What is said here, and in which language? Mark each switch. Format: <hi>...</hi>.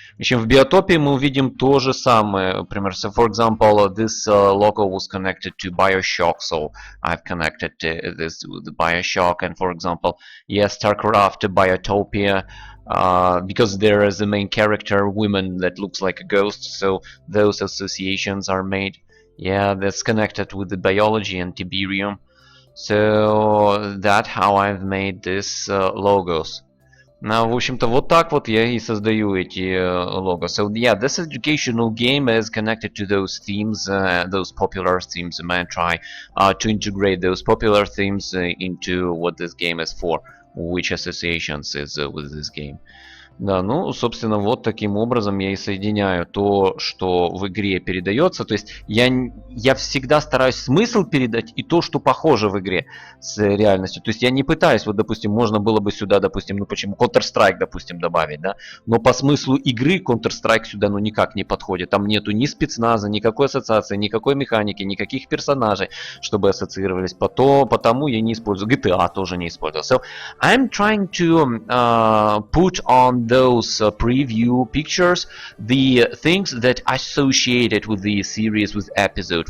<ru>В общем, в биотопии мы увидим то же самое. Например,</ru> <en>so for example, this logo was connected to Bioshock, so I've connected this with the Bioshock. And for example, yes, StarCraft, Biotopia, because there is a main character, woman that looks like a ghost, so those associations are made. Yeah, that's connected with the biology and Tiberium. So that's how I've made these logos.</en> <ru>В общем-то, вот так вот я и создаю эти лого.</ru> <en>So yeah, this educational game is connected to those themes, those popular themes. You might try to integrate those popular themes into what this game is for, which associations is with this game.</en> <ru>Да, ну, собственно, вот таким образом я и соединяю то, что в игре передается. То есть я всегда стараюсь смысл передать и то, что похоже в игре с реальностью. То есть я не пытаюсь, вот, допустим, можно было бы сюда, допустим, ну почему, Counter-Strike, допустим, добавить, да, но по смыслу игры Counter-Strike сюда, ну, никак не подходит. Там нету ни спецназа, никакой ассоциации, никакой механики, никаких персонажей, чтобы ассоциировались. Потому я не использую. GTA тоже не использовал.</ru> <en>So, I'm trying to put on those preview pictures the things that associated with the series, with episode.</en>